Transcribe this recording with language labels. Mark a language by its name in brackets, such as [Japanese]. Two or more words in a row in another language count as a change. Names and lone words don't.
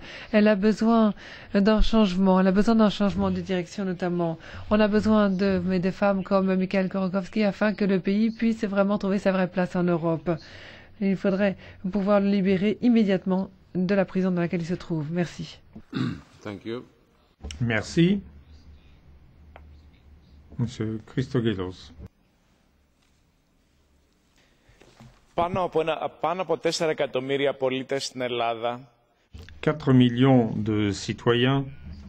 [French] Elle a besoin d'un changement. Elle a besoin d'un changement de direction notamment. On a besoin de femmes comme Mikhail Khodorkovsky afin que le pays puisse vraiment trouver sa vraie place en Europe. Il faudrait pouvoir le libérer immédiatement de la prison dans laquelle il se trouve. Merci. [English] Thank you. [French] Merci. Monsieur Christogelos. [Greek] Πάνω από 4 εκατομμύρια πολίτες στην Ελλάδα. [French] 4 millions de citoyens